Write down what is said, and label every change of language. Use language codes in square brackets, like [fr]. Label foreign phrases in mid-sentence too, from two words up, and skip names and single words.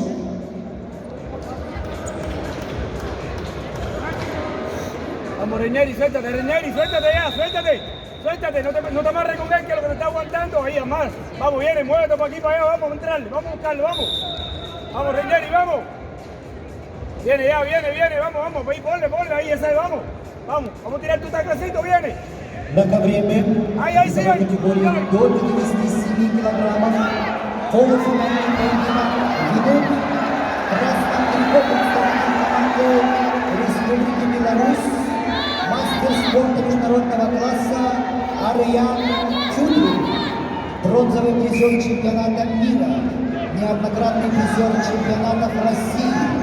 [es] Vamos, Renieri, suéltate ya, suéltate, no te amarres con él, que es lo que te está aguantando, ahí, más. Vamos, viene, muévete para aquí, para allá, vamos a entrarle, vamos a buscarle, vamos. Vamos, Renieri, vamos. Viene ya, viene, vamos, ahí, ponle, ahí, esa, vamos. Vamos a tirar tu taclecito, viene. [ru] На ковре Б, Ай, весовой категории до 57 килограммов. Полуфинальный поединок ведут красным трико представитель команды Республики Беларусь, мастер спорта международного класса Ариан Чудрин, бронзовый призер чемпионата мира, неоднократный призер чемпионатов России.